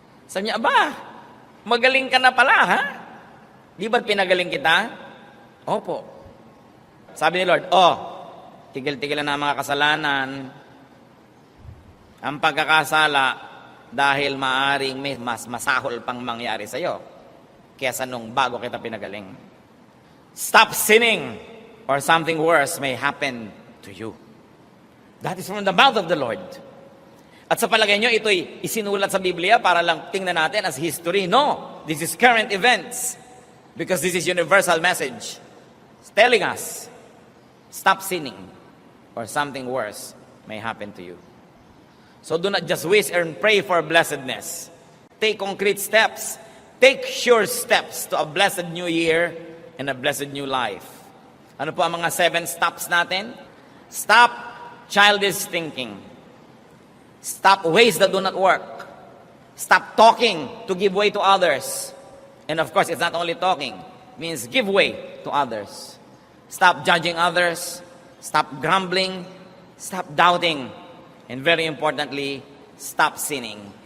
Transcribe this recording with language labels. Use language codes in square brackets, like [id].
[tl] Sabi niya, aba, magaling ka na pala, ha? Di ba pinagaling kita? Opo. Sabi ni Lord, tigil-tigil na ang mga kasalanan, ang pagkakasala, dahil maaring may mas masahol pang mangyari sa iyo kaysa nung bago kita pinagaling. [en] Stop sinning, or something worse may happen to you. That is from the mouth of the Lord. [tl] At sa palagay nyo, ito'y isinulat sa Biblia para lang tingnan natin as history. [en] No, this is current events. Because this is universal message. It's telling us, stop sinning, or something worse may happen to you. So do not just wish and pray for blessedness. Take concrete steps. Take sure steps to a blessed new year and a blessed new life. [tl] Ano po ang mga 7 stops natin? [en] Stop childish thinking. Stop ways that do not work. Stop talking to give way to others. And of course, it's not only talking. It means give way to others. Stop judging others. Stop grumbling. Stop doubting. And very importantly, stop sinning.